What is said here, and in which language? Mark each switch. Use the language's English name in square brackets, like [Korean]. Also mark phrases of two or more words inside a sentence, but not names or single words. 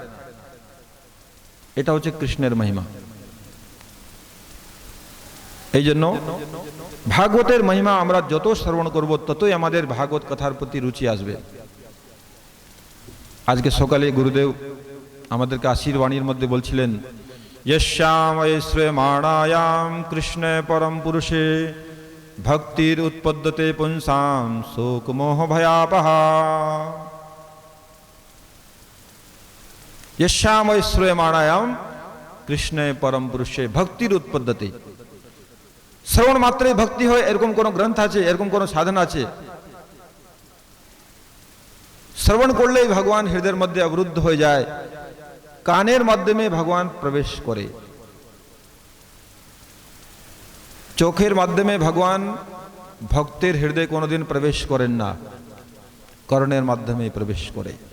[Bangla] এটা হচ্ছে কৃষ্ণের মহিমা। এই জন্য ভাগবতের মহিমা আমরা যত শ্রবণ করব, ততই আমাদের ভাগবত কথার প্রতি রুচি আসবে। আজকে সকালে গুরুদেব আমাদেরকে আশীর্বাণীর মধ্যে বলছিলেন, [Sanskrit] यस्याम श्रेयमाणायाम कृष्ण परम पुरुषे भक्तिर उत्पद्यते पुंसाम शोक मोह भयापहा। यस्याम श्रेयमाणायाम कृष्ण परम पुरुषे भक्तिर उत्पद्यते। [Bangla] শ্রবণ মাত্রই ভক্তি হয় এরকম কোন গ্রন্থ আছে? এরকম কোন সাধনা আছে? শ্রবণ করলেই ভগবান হৃদয়ের মধ্যে অবরুদ্ধ হয়ে যায়, কানের মাধ্যমে ভগবান প্রবেশ করে, চোখের মাধ্যমে ভগবান ভক্তের হৃদয়ে কোনোদিন প্রবেশ করেন না, কর্ণের মাধ্যমে প্রবেশ করে।